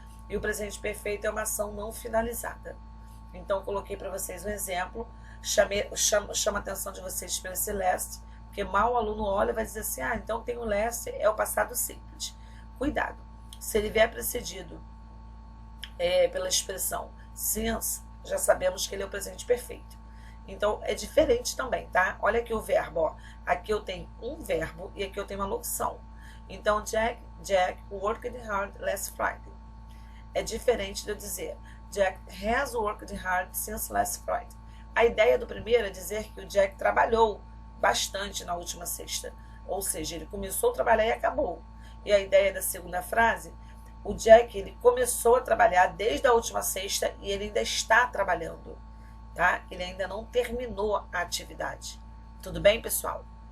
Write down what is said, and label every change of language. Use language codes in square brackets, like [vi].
[pt] E o presente perfeito é uma ação não finalizada. Então, coloquei para vocês um exemplo, chama a atenção de vocês para esse last, porque mal o aluno olha e vai dizer assim, então tem o last, é o passado simples. Cuidado, se ele vier precedido pela expressão since, já sabemos que ele é o presente perfeito. Então, é diferente também, tá? Olha aqui o verbo, ó. Aqui eu tenho um verbo e aqui eu tenho uma locução. [en] Então, Jack worked hard last Friday. [pt] É diferente de eu dizer [en] Jack has worked hard since last Friday. [pt] A ideia do primeiro é dizer que o Jack trabalhou bastante na última sexta. Ou seja, ele começou a trabalhar e acabou. E a ideia da segunda frase, o Jack ele começou a trabalhar desde a última sexta e ele ainda está trabalhando. Tá? Ele ainda não terminou a atividade. Tudo bem, pessoal?